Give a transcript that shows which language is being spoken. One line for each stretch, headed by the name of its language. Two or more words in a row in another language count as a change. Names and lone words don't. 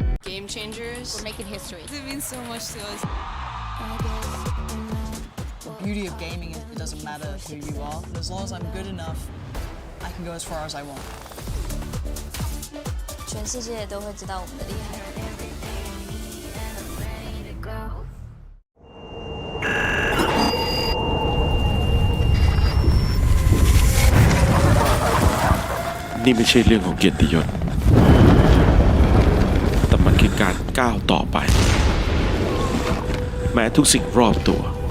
English: game changers. We're making history. It means so much to us. The beauty of gaming is it doesn't matter who you are, but as long as I'm good enough, I can go as far as I want.
Chinese: 全世界都会知道我们的厉害。
Thai: นี่ไม่ใช่เรื่องของเกียรติยศแต่มันคือการก้าวต่อไปแม้ทุกสิ่งรอบตัว